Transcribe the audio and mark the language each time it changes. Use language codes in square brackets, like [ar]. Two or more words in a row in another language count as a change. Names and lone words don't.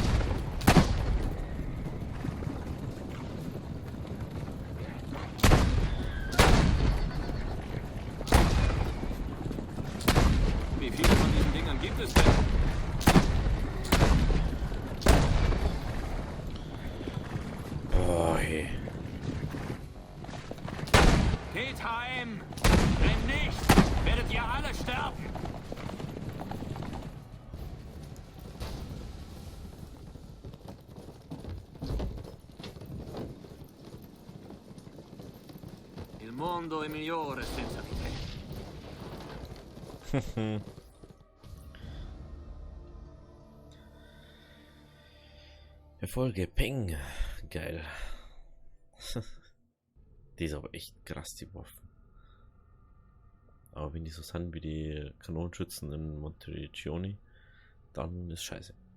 [de] Wie viele von diesen Dingern gibt es denn? Boah, hey. Geht heim! Wenn nicht, werdet ihr alle sterben! [it] Il mondo è migliore senza di te. [de] Erfolge, Peng. Geil. Die ist aber echt krass, die Waffen. Aber wenn die so sind wie die Kanonenschützen in Monteriggioni, dann ist scheiße.